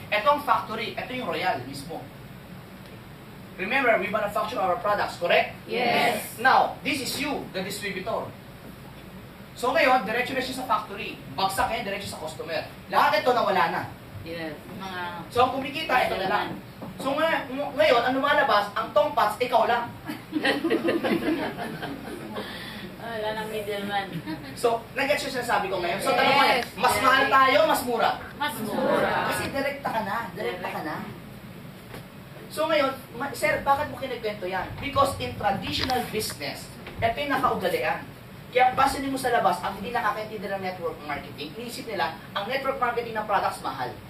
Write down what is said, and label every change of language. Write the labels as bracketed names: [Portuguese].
[Filipino] Ito ang factory, ito yung Royal mismo. [English] Remember, we manufacture our products, correct? Yes. Now, this is you, the distributor. [Filipino] So ngayon, diretso na siya sa factory. Bagsak yan, diretso sa customer. Lahat ito nawala na. Yes. Mga... So ang kumikita, ito na lang. So ngayon, ang lumalabas, ang tongpats, ikaw lang. Wala nang middleman. So, nag-gets yung sinasabi ko ngayon. So, [English] Yes. [Filipino] tanong ko na, mas mahal tayo, mas mura. Mas mura. Kasi direkta ka na. So ngayon, sir, bakit mo kinikwento yan? [English] Because in traditional business, [Filipino] ito yung nakaugalian. Kaya pansinin mo sa labas, ang hindi nakakaintindi ng network marketing, iniisip nila, ang network marketing ng products mahal.